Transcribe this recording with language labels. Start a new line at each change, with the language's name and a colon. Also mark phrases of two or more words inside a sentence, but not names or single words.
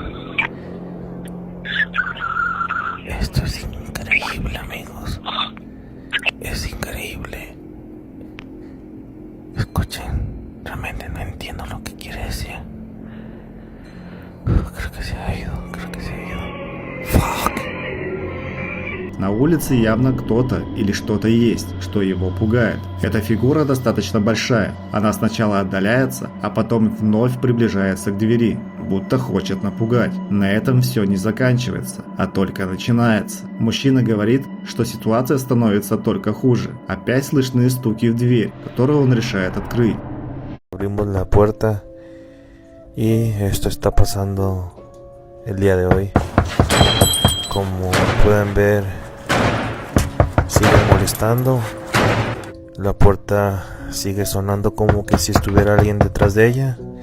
Spanish: Esto es increíble, amigos. Es increíble. Escuchen, realmente no entiendo lo que quiere decir. Creo que se ha ido. Fuck.
Russian: На улице явно кто-то или что-то есть, что его пугает. Эта фигура достаточно большая. Она сначала отдаляется, а потом вновь приближается к двери, будто хочет напугать. На этом все не заканчивается, а только начинается. Мужчина говорит, что ситуация становится только хуже. Опять слышны стуки в дверь, которую он решает открыть.
Spanish: Abrimos la puerta y esto está pasando el día de hoy. Como pueden ver, sigue molestando. La puerta sigue sonando como que si estuviera alguien detrás de ella.